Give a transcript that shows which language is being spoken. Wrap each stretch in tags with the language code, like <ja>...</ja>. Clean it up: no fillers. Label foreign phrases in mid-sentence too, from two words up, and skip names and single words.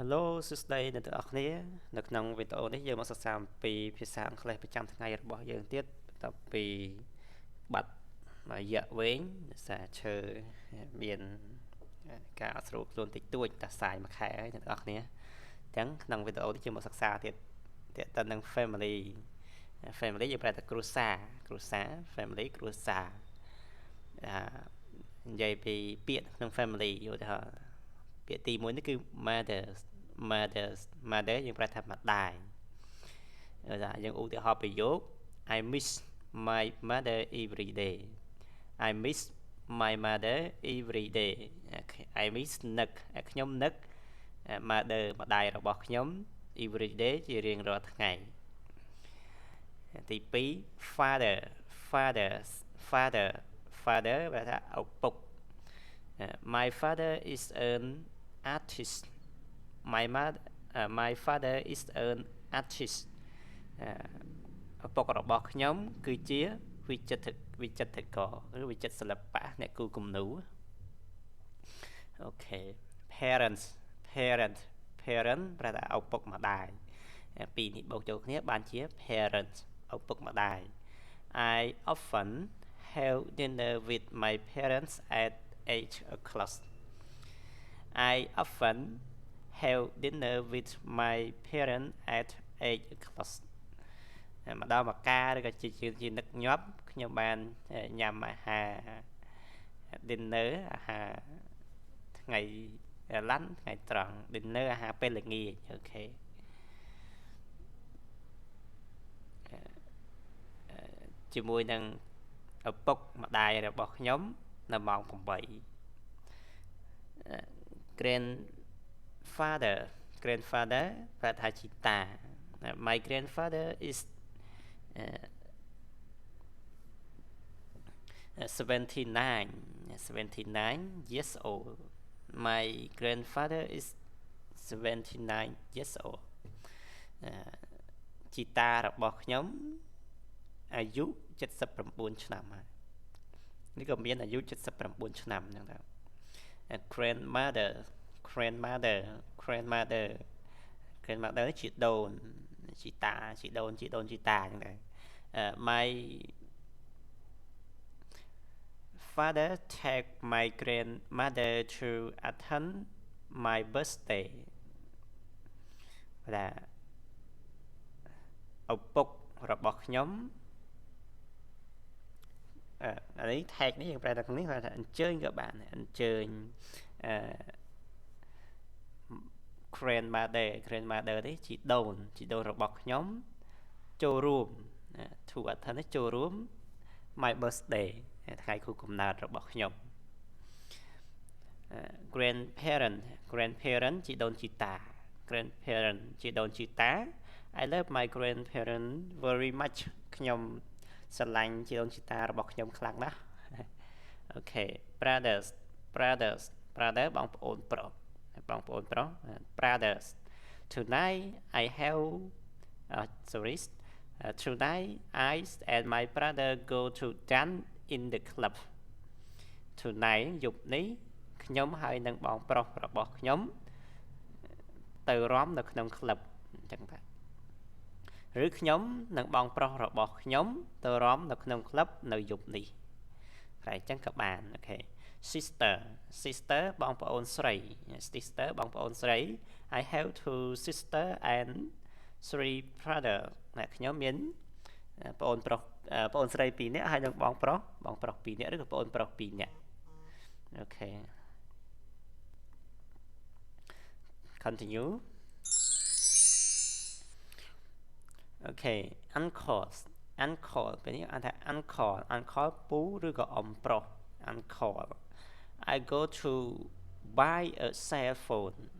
<km>Hello សួស្តីអ្នកទាំងអស់គ្នានៅក្នុងវីដេអូនេះយើងមកសិក្សាអំពីភាសាអង់គ្លេសប្រចាំថ្ងៃរបស់យើងទៀតបន្ទាប់ពីបាត់រយៈវែងភាសាឈើមានការអត់ស្រួលខ្លួនតិចតួចតែសាយមួយខែហើយអ្នកទាំងអស់គ្នាអញ្ចឹងក្នុងវីដេអូនេះយើងមកសិក្សាទៀតទាក់ទិននឹង family យើងប្រែថាគ្រួសារ family គ្រួសារ និយាយពីពាក្យក្នុង family យល់ថាពាក្យទី1នេះគឺ mother យើងប្រែថាម្ដាយយើងឧទាហរណ៍ប្រយោគ</km> <en>I miss my mother every day I miss my mother every day</en> <km>I miss នឹកខ្ញុំនឹក mother ម្ដាយរបស់ខ្ញុំ</km> <en>every day</en> <km>ជារៀងរាល់ថ្ងៃ ទី2 father ប្រែថាឪពុក</km> <en>My father is an artist my father is an artist</en> <km>ឪពុករបស់ខ្ញុំគឺជាវិចិត្រករឬវិចិត្រសិល្បៈអ្នកគូរគំនូរអូខេ parent ប្រែថាឪពុកម្ដាយពីរនេះបូកចូលគ្នាបានជា parent ឪពុកម្ដាយ</km> <en>I often have dinner with my parents at 8 o'clock I often have dinner with my parents at 8 o'clock</en> <km>មកដល់មកការឬក៏ជានឹកញាប់ខ្ញុំបានញ៉ាំអាហារ dinner អាហារថ្ងៃឡាន់ថ្ងៃត្រង់ dinner អាហារពេលល្ងាចអូខេ ជាមួយនឹងឪពុកម្ដាយរបស់ខ្ញុំនៅម៉ោង8</km> <en>grandfather</en> <km>ប្រែថាជីតា</km> <en>My grandfather is 79 years old My grandfather is 79 years old</en> <km>ជីតារបស់ខ្ញុំអាយុ79ឆ្នាំហើយនេះក៏មានអាយុ79ឆ្នាំអញ្ចឹងដែរ grandmother ជាដូនជីតាអញ្ចឹងដែរ</km> <en>My father take my grandmother to attend my birthday</en> <km>បាទឪពុករបស់ខ្ញុំនេះ tag នេះយើងប្រែថានេះថាអញ្ជើញក៏បានអញ្ជើញgrandmother នេះជីដូនរបស់ខ្ញុំចូលរួម</km> <en>to attend</en> <km>ចូលរួម</km> <en>my birthday</en> <km>ថ្ងៃខួបកំណើតរបស់ខ្ញុំ grandparent ជីដូនជីតា</km> <en>I love my grandparent very much</en> <km>ខ្ញុំស្រឡាញ់ជីដូនជីតារបស់ខ្ញុំខ្លាំងណាស់អូខេ brothers បងប្អូនប្រុស</km> <en>brothers tonight I and my brother go to dance in the club tonight</en> <km>យប់នេះខ្ញុំហើយនិងបងប្រុសរបស់ខ្ញុំទៅរាំនៅក្នុងក្លឹបអញ្ចឹងបាទឬខ្ញុំនិងបងប្រុសរបស់ខ្ញុំទៅរាំនៅក្នុងក្លឹបនៅយប់នេះតែអញ្ចឹងក៏បានអូខេ sister បងប្អូនស្រី</km> <en>I have two sister and three brother</en> <km>ខ្ញុំមានប្អូនស្រី2នាក់ហើយនិងបងប្រុស2នាក់ឬក៏ប្អូនប្រុស2នាក់អូខេ continue អូខេ uncle ពេលនេះអានថា uncle ពូឬក៏អ៊ំប្រុស uncle</km> <en>I go to buy a cell phone</en>